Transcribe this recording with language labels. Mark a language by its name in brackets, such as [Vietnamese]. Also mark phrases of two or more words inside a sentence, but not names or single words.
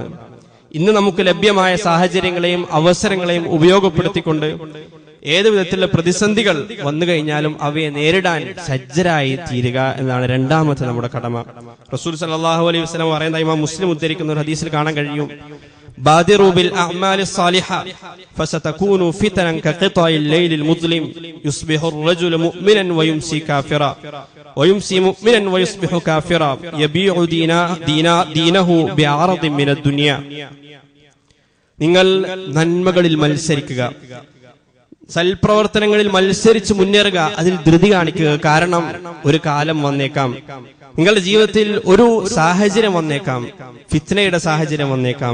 [Malayalam] ഇന്ന് നമുക്ക് ലഭ്യമായ സാഹചര്യങ്ങളെയും അവസരങ്ങളെയും ഉപയോഗപ്പെടുത്തിക്കൊണ്ട് ഏത് വിധത്തിലുള്ള പ്രതിസന്ധികൾ വന്നു കഴിഞ്ഞാലും അവയെ നേരിടാൻ സജ്ജരായി തീരുക എന്നതാണ് രണ്ടാമത്തെ നമ്മുടെ കടമ. റസൂൽ [Arabic] صلى الله عليه وسلم [Malayalam] പറയുന്ന ഇമാം മുസ്ലിം ഉദ്ധരിക്കുന്ന ഒരു ഹദീസിൽ കാണാൻ കഴിയും, [Arabic] بادروا بالأعمال الصالحة فستكونوا فتنا كقطع الليل المظلم يصبح الرجل مؤمنا ويمسي كافرا ويمسي مؤمنا ويصبح كافرا يبيع دينه بعرض من الدنيا. [Malayalam] നിങ്ങൾ നന്മകളിൽ മത്സരിക്കുക, സൽപ്രവർത്തനങ്ങളിൽ മത്സരിച്ച് മുന്നേറുക, അതിൽ ധൃതി കാണിക്കുക. കാരണം ഒരു കാലം വന്നേക്കാം, നിങ്ങളുടെ ജീവിതത്തിൽ ഒരു സാഹചര്യം വന്നേക്കാം, ഫിത്നയുടെ സാഹചര്യം വന്നേക്കാം.